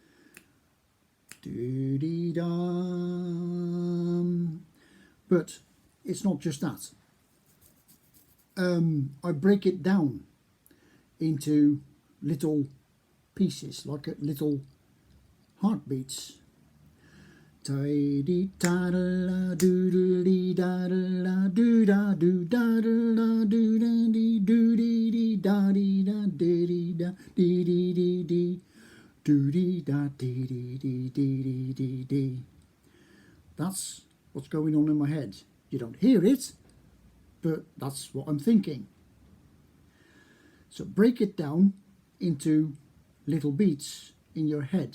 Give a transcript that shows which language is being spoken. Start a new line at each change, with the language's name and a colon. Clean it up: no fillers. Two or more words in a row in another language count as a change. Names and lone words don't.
English: Do-dee-dum. But it's not just that. I break it down into little pieces, like little heartbeats. Tidy da da doodly da da do da do da da do da dee do dee da dee da dee da dee dee dee dee do dee da dee dee dee dee dee dee. That's what's going on in my head. You don't hear it, but that's what I'm thinking. So break it down into little beats in your head.